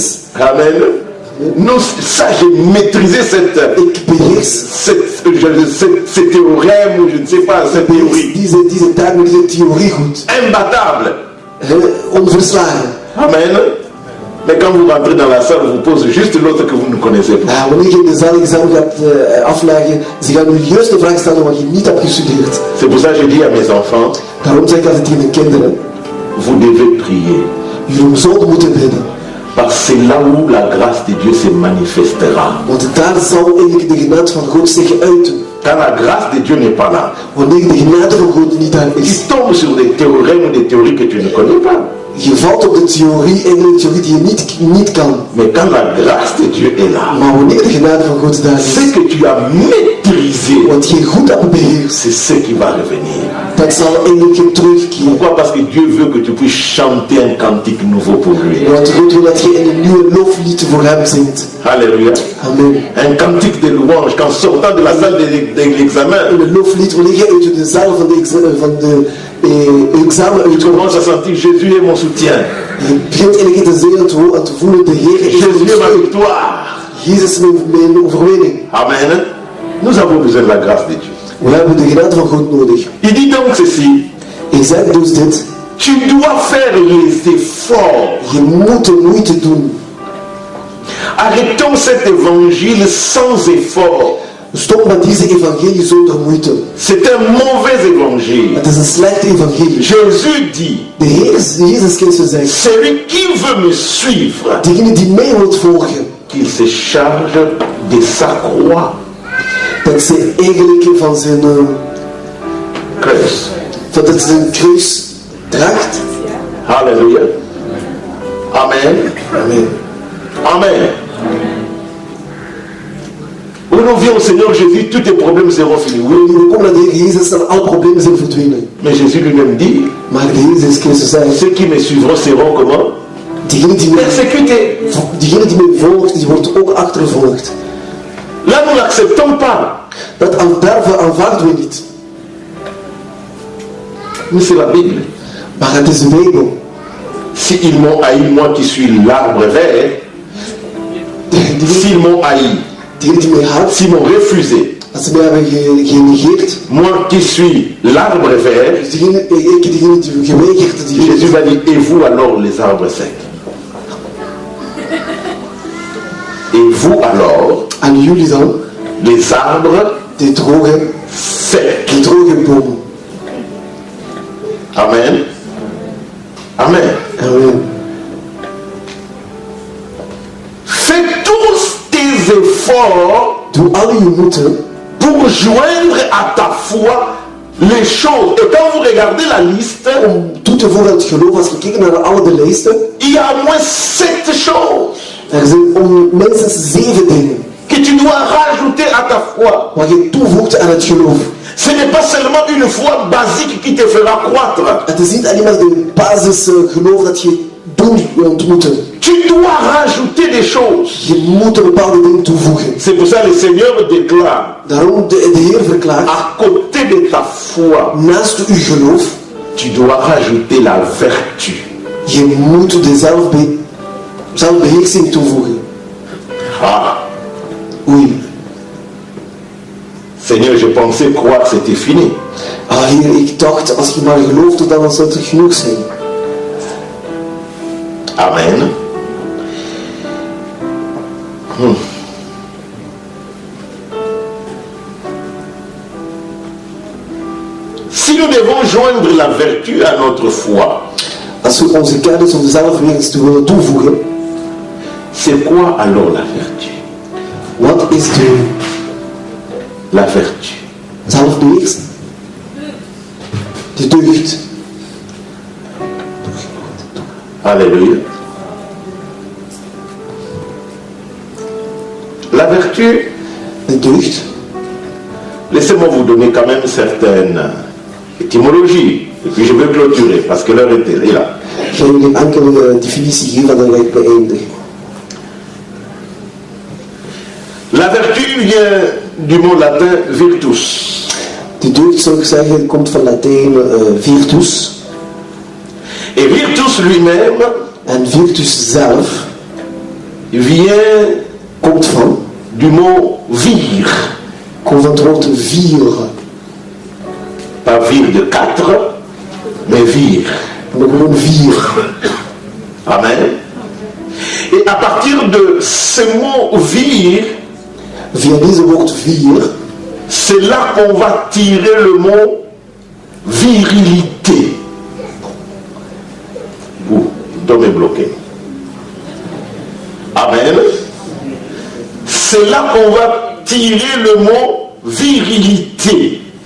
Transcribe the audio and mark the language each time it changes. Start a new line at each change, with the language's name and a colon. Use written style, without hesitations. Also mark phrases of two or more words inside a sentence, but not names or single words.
French: Amen. Non, ça, j'ai maîtrisé
Dutch: Ik beheers
French: ce théorème, ou je ne sais pas, cette théorie.
Dutch: deze termen, deze theorie goed.
French: Imbattable.
Dutch: Onverslagen.
French: Amen. Mais quand vous rentrez dans la salle, on vous pose juste l'autre que vous ne connaissez pas.
Dutch: Ja, wanneer je in de zaal examen gaat afleggen, ze gaan nu juist de vraag stellen wat je niet hebt gestudeerd.
French: C'est pour ça que je dis à mes enfants,
Dutch: Daarom zeg ik altijd tegen de kinderen,
French: vous devez prier.
Dutch: jullie zouden moeten bidden.
French: Parce que c'est là où la grâce de Dieu se manifestera.
Dutch: Want daar zal eigenlijk de genade van God zich uiten.
French: Quand la grâce de Dieu n'est pas là,
Dutch: Wanneer de genade van God niet daar
French: tu
Dutch: is.
French: tombes sur des théorèmes ou des théories que tu ne connais pas.
Dutch: Je valt op de theorie, eigenlijk de theorie die je niet kan.
French: Mais quand la grâce de Dieu est là,
Dutch: Maar wanneer de genade van God daar is,
French: ce que tu as maîtrisé,
Dutch: wat je goed hebt beheerst,
French: c'est ce qui va revenir.
Dutch: dat zal eigenlijk terugkeren.
French: Pourquoi? Parce que Dieu veut que tu puisses chanter un cantique nouveau pour lui.
Dutch: Want God wil dat je in een nieuwe loflied voor hem zingt.
French: Alléluia. Amen. Un cantique de louange qu'en sortant de la salle de l'examen,
Dutch: Een loflied wanneer je uit de zaal van de examen
French: tu
Dutch: uitkomt.
French: commences à sentir Jésus est mon soutien.
Dutch: Je begint eigenlijk te zingen en te voelen, de Heer is
French: Jésus est ma
Dutch: mijn
French: victoire.
Dutch: Jezus is mijn overwinning.
French: Amen. Nous avons besoin de la grâce de Dieu.
Dutch: We hebben de genade van God nodig.
French: Il dit donc ceci.
Dutch: Hij zegt dus dit,
French: Tu dois faire les efforts.
Dutch: je moet de moeite doen.
French: Arrêtons cet évangile sans effort.
Dutch: Stop met deze evangelie zonder moeite.
French: C'est un mauvais évangile.
Dutch: Het is een slechte evangelie.
French: Jésus dit,
Dutch: De Heer, Jezus Christus zegt,
French: celui qui veut me suivre,
Dutch: degene die mij wilt volgen,
French: qu'il se charge de sa croix.
Dutch: dat ze eigenlijk van zijn, Kruis. dat zijn kruis draagt.
French: Alléluia. Amen. Amen. Amen. Où nous vient au Seigneur Jésus, tous tes problèmes seront finis. Oui.
Dutch: Nu we komen naar de Heer Jezus en alle problemen zijn verdwenen.
French: Mais Jésus lui-même dit,
Dutch: Maar de Heer Jezus Christus zei,
French: ceux qui me suivront seront comment?
Dutch: diegene die mij
French: Persécutés.
Dutch: volgt, die wordt ook achtervolgd.
French: Là, nous n'acceptons pas.
Dutch: Dat aanvaarden we niet.
French: Mais c'est la Bible.
Dutch: Maar het is de Bijbel.
French: Si ils m'ont haï, moi qui suis l'arbre vert, s'ils m'ont haï,
Dutch: Diegene die mij haat,
French: s'ils m'ont refusé,
Dutch: als ze mij hebben genegeerd,
French: moi qui suis l'arbre vert,
Dutch: dus diegene die geweigerd, die
French: Jésus va dire, et vous alors les arbres secs? Et vous alors
Dutch: aan jullie dan
French: les arbres
Dutch: de droge
French: secs.
Dutch: bomen.
French: Amen. Amen. Amen. Fais tous tes efforts
Dutch: Doe al je moeite
French: pour joindre à ta foi les choses. Et quand vous regardez la liste,
Dutch: om toe te voegen aan het geloof. Als we kijken naar alle de lijsten,
French: il y a au moins 7 choses
Dutch: er zijn minstens 7 dingen
French: que tu dois rajouter à ta foi.
Dutch: wat je toevoegt aan het geloof.
French: Ce n'est pas seulement une foi basique qui te fera croître.
Dutch: Het is niet alleen maar de basis geloof dat je doen ontmoeten.
French: Tu dois rajouter des choses.
Dutch: Je moet er bepaalde dingen toevoegen.
French: C'est pour ça que le Seigneur déclare,
Dutch: Daarom de Heer verklaart,
French: à côté de ta foi,
Dutch: naast uw geloof,
French: tu dois rajouter la vertu.
Dutch: je moet de zelfbeheersing toevoegen.
French: Ah,
Dutch: Oei.
French: Seigneur, je pensais croire que c'était fini.
Dutch: Ah Heer, ik dacht, als je maar geloofde, dan zou het genoeg zijn.
French: Amen. Si nous devons joindre la vertu à notre foi,
Dutch: Als we onze kennis om de zelfbeheersing te willen toevoegen,
French: c'est quoi alors la vertu?
Dutch: wat is
French: La vertu.
Dutch: zelfbeheersing? De deugd.
French: Alléluia. La vertu,
Dutch: De deugd.
French: laissez-moi vous donner quand même certaines étymologies. Et puis je vais clôturer parce que l'heure est là.
Dutch: Ik ga jullie een enkele definitie geven en dan ga ik beëindigen.
French: La vertu vient du mot latin virtus.
Dutch: De deugd, zou ik zeggen, komt van Latijn virtus.
French: Et virtus lui-même
Dutch: En virtus zelf
French: vient
Dutch: komt van,
French: du mot vir.
Dutch: komt van het woord vir.
French: Pas vir de 4, mais vir.
Dutch: Maar gewoon vir.
French: Amen. Et à partir de ce mot vir,
Dutch: Via deze woord vir,
French: c'est là qu'on va tirer le mot virilité. L'homme est bloqué. Amen. C'est là qu'on va tirer le mot virilité.